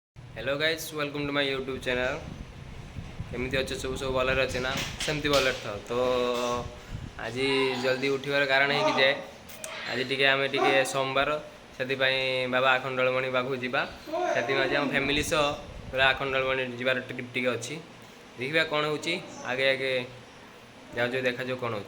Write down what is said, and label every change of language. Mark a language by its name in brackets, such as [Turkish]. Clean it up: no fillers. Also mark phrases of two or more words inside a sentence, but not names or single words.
[English] Hello guys welcome to my YouTube channel. [Odia] केମିତି ଅଛ ସବୁ ଭଲରେ ଅଛି ନା? ସେମିତି ଭଲରେ ଥାଉ। ତ ଆଜି ଜଲ୍ଦି ଉଠିବାର କାରଣ ହେଇକି ଯେ ଆଜି ଟିକେ ଆମେ ଟିକେ ସୋମବାର ସେଥିପାଇଁ ବାବା ଆଖଣ୍ଡଳମଣି ପାଖକୁ ଯିବା। ସେଥିପାଇଁ ଆଜି ଆମ ଫ୍ୟାମିଲି ସହ ପୁରା ଆଖଣ୍ଡଳମଣି ଯିବାର ଟିକେ ଅଛି। ଦେଖିବା କ'ଣ ହେଉଛି। ଆଗେ ଆଗେ ଯାଉଛୁ ଦେଖାଯାଉ କ'ଣ ହେଉଛି।